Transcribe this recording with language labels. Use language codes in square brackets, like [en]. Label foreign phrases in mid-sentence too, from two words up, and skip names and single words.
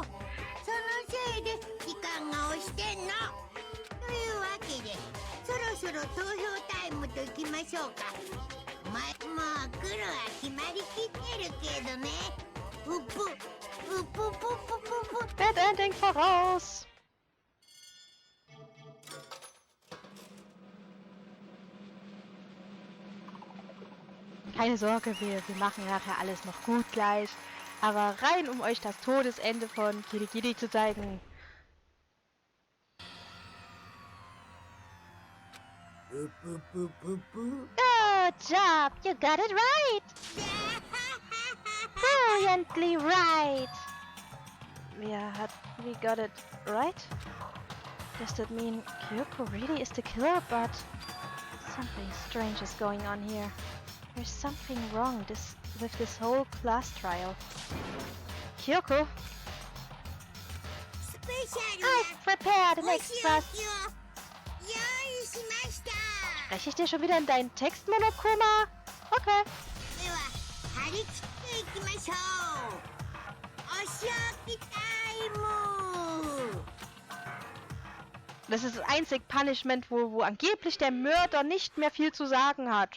[ja] そのせいで時間が押してんの。というわけでそろそろ投票タイムといきましょうか。もう来るは決まりきってるけどね。うぷうぷぷぷぷぷ。 [en] Bad Ending [de] voraus! Keine Sorge, wir machen nachher alles noch gut gleich. Aber rein, um euch das Todesende von Kirigiri zu zeigen. [en] Good job! You got it right! Brilliantly right! We got it right? Does that mean Kyoko really is the killer? But something strange is going on here. There's something wrong with this whole class trial. Kyoko? I've prepared an express. [de] Spreche ich dir schon wieder in deinen Text, Monokuma? Okay. Das ist das einzige Punishment, wo angeblich der Mörder nicht mehr viel zu sagen hat.